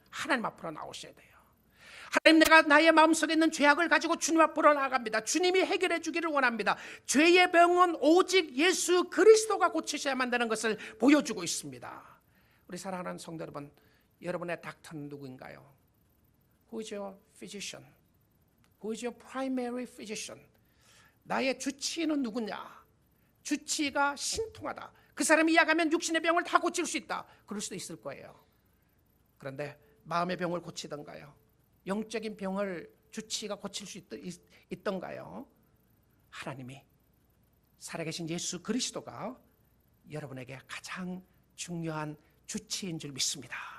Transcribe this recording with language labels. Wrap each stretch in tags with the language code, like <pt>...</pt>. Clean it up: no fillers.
<ko>하나님 앞으로 나오셔야 돼요. 하나님, 내가 나의 마음속에 있는 죄악을 가지고 주님 앞으로 나아갑니다. 주님이 해결해 주기를 원합니다. 죄의 병은 오직 예수 그리스도가 고치셔야만 되는 것을 보여주고 있습니다. 우리 사랑하는 성도 여러분, 여러분의 닥터는 누구인가요?</ko> <en>Who is your physician? Who is your primary physician?</en> <ko>나의 주치의는 누구냐? 주치의가 신통하다, 그 사람이 이야기하면 육신의 병을 다 고칠 수 있다, 그럴 수도 있을 거예요. 그런데 마음의 병을 고치던가요? 영적인 병을 주치의가 고칠 수 있던가요? 하나님이, 살아계신 예수 그리스도가 여러분에게 가장 중요한 주치의인 줄 믿습니다.</ko>